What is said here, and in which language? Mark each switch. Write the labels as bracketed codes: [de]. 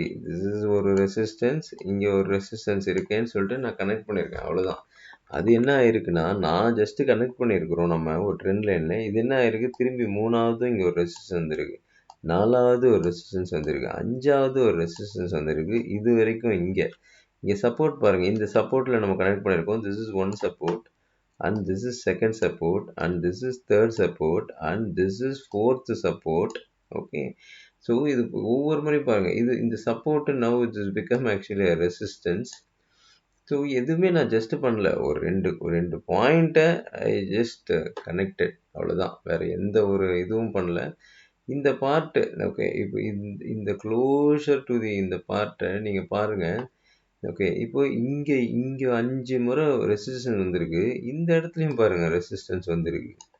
[ta] This is ஒரு resistance, இங்கே ஒரு ரெசிஸ்டன்ஸ் இருக்கேன்னு சொல்லிட்டு நான் கனெக்ட் பண்ணியிருக்கேன், அவ்வளோதான். அது என்ன ஆயிருக்குன்னா, நான் ஜஸ்ட்டு கனெக்ட் பண்ணியிருக்கிறோம் நம்ம ஒரு ட்ரெண்ட் லைனில். இது என்ன ஆயிருக்கு, திரும்பி 3வது இங்கே ஒரு ரெசிஸ்டன்ஸ் வந்திருக்கு, 4வது ஒரு ரெசிஸ்டன்ஸ் வந்திருக்கு, 5வது ஒரு ரெசிஸ்டன்ஸ் வந்திருக்கு. இது வரைக்கும் இங்கே சப்போர்ட் பாருங்கள். இந்த சப்போர்ட்டில் நம்ம கனெக்ட் பண்ணியிருக்கோம். [en] This is 1 support, and this is second support, and this is third support, and this is fourth support. Okay, so [ta] இது ஒவ்வொரு முறை பாருங்க, இந்த [en] Support now it has become actually a resistance. [ta] So எதுவுமே நான் ஜஸ்ட் பண்ணல, ஒரு ரெண்டு பாயிண்ட்டை [en] I just connected, [ta] அவ்வளோதான். வேறு எந்த ஒரு இதுவும் பண்ணல. இந்த பார்ட்டு ஓகே, இப்போ இந்த க்ளோஷர் டு இந்த பார்ட்டை நீங்கள் பாருங்கள். ஓகே, இப்போ இங்கே 5 முறை ரெசிஸ்டன்ஸ் வந்திருக்கு, இந்த இடத்துலையும் பாருங்கள் ரெசிஸ்டன்ஸ் வந்திருக்கு.